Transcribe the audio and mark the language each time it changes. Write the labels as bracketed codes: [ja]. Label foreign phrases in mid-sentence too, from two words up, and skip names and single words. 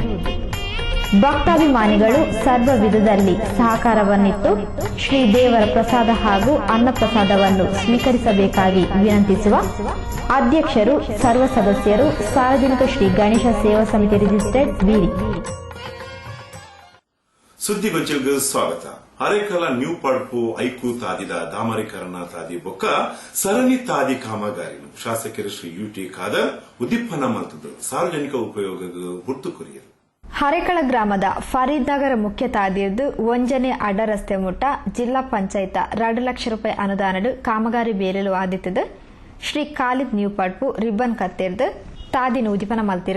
[kn] ಭಕ್ತಾಭಿಮಾನಿಗಳು ಸರ್ವ ವಿಧದಲ್ಲಿ ಸಹಕಾರವನ್ನಿತ್ತು ಶ್ರೀ ದೇವರ ಪ್ರಸಾದ ಹಾಗೂ ಅನ್ನ ಪ್ರಸಾದವನ್ನು ಸ್ವೀಕರಿಸಬೇಕಾಗಿ ವಿನಂತಿಸುವ ಅಧ್ಯಕ್ಷರು, ಸರ್ವ ಸದಸ್ಯರು, ಸಾರ್ವಜನಿಕ ಶ್ರೀ ಗಣೇಶ ಸೇವಾ ಸಮಿತಿ ರಿಜಿಸ್ಟರ್ಡ್ ಬೀರಿ. [tcy] ಸುದ್ದಿಗೊಂಚಲ್ಗೆ ಸ್ವಾಗತ. ಅರೆಕಲ ನ್ಯೂ ಪಡ್ಪು ಐಕು ತಾದಿದ ದಾಮರೀಕರಣ ತಾದಿ ಬೊಕ್ಕ ಸರಣಿ ತಾದಿ ಕಾಮಗಾರಿನು ಶಾಸಕರು ಶ್ರೀ ಯುಟಿ ಖಾದರ್ ಉದ್ದೀಪನ ಮಲ್ತದ್ದು ಸಾರ್ವಜನಿಕ ಉಪಯೋಗದ ಹುಟ್ಟು ಕುರಿಯರು. ಹರೇಕಳ ಗ್ರಾಮದ ಫರೀದ್ ನಗರ ಮುಖ್ಯ ತಾದಿಯದ್ದು ಒಂಜನೆ ಅಡ್ಡ ರಸ್ತೆ ಮುಟ್ಟ ಜಿಲ್ಲಾ ಪಂಚಾಯತ್ 2 ಲಕ್ಷ ರೂಪಾಯಿ ಅನುದಾನಡು ಕಾಮಗಾರಿ ಬೇರೆಲು ಆದಿತ್ತದು ಶ್ರೀ ಖಾಲಿದ್ ನ್ಯೂ ಪಡ್ಪು ರಿಬ್ಬನ್ ಕತ್ತೆರ್ದು ತಾದಿನ ಉದಿಪನ ಮಲ್ತಿರು.